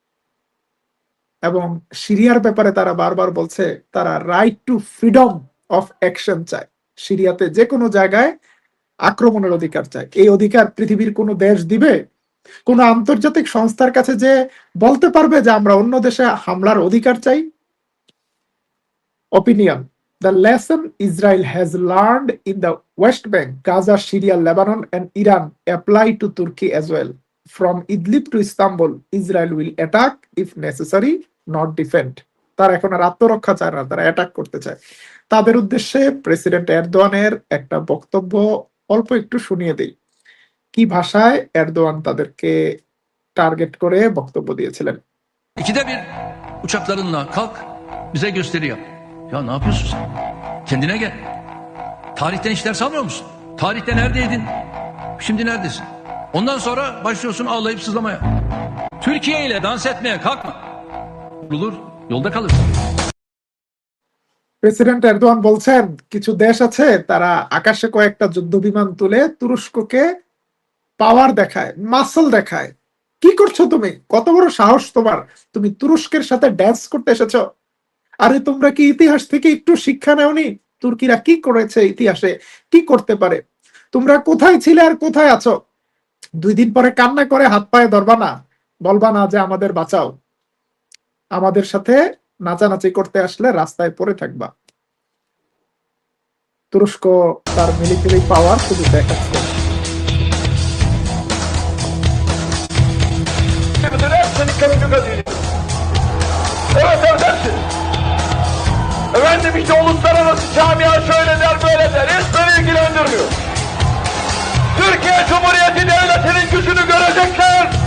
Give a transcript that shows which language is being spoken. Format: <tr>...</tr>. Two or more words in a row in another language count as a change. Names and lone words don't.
<bn>এবং সিরিয়ার ব্যাপারে তারা বারবার বলছে তারা</bn> <en>right to freedom of action</en> <bn>চায়। সিরিয়াতে যে কোনো জায়গায় আক্রমণের অধিকার চায়। এই অধিকার পৃথিবীর কোনো দেশ দিবে? কোন আন্তর্জাতিক সংস্থার কাছে যে বলতে পারবে যে আমরা অন্য দেশে হামলার অধিকার চাই?</bn> <en>Opinion: The lesson Israel has learned in the West Bank, Gaza, Syria, Lebanon and Iran apply to Turkey as well. From Idlib to Istanbul, Israel will attack if necessary, not defend.</en> <bn>তারা এখন আর আত্মরক্ষা চায় না, তারা অ্যাটাক করতে চায়। তাদের উদ্দেশ্যে প্রেসিডেন্ট এরদোয়ানের একটা বক্তব্য অল্প একটু শুনিয়ে দেই। কি ভাষায় এরদোয়ান তাদেরকে টার্গেট করে বক্তব্য দিয়েছিলেন।</bn> <tr>İkide bir uçaklarınla kalk, bize gösteri yap. Ya ne yapıyorsun sen? Kendine gel. Tarihten hiç ders almıyor musun? Tarihte neredeydin? Şimdi neredesin? Ondan sonra başlıyorsun ağlayıp sızlamaya. Türkiye ile dans etmeye kalkma. Olur, yolda kalırsın.</tr> <bn>প্রেসিডেন্ট এরদোয়ান বলছেন কিছু দেশ আছে তারা আকাশে কয়েকটা যুদ্ধ বিমান তুলে তুরস্ককে পাওয়ার দেখায়, মাসল দেখায়। কি করছো তুমি? কত বড় সাহস তোমার? তুমি তুরস্কের সাথে ড্যান্স করতে এসেছো? আরে তোমরা কি ইতিহাস থেকে একটু শিক্ষা নেওনি? তুর্কিরা কি করেছে ইতিহাসে, কি করতে পারে? তোমরা কোথায় ছিলে আর কোথায় আছো? 2 দিন পরে কান্না করে হাত পায়ে ধরবা না, বলবা না যে আমাদের বাঁচাও। আমাদের সাথে নাচানাচি করতে আসলে রাস্তায় পড়ে থাকবা। তুরস্ক তার</bn> <en>military power</en> <bn>শুধু দেখাচ্ছে।</bn> <tr>Efendim işte uluslararası camia şöyle der böyle der. Hiç beni ilgilendirmiyor. Türkiye Cumhuriyeti Devleti'nin gücünü görecekler.</tr>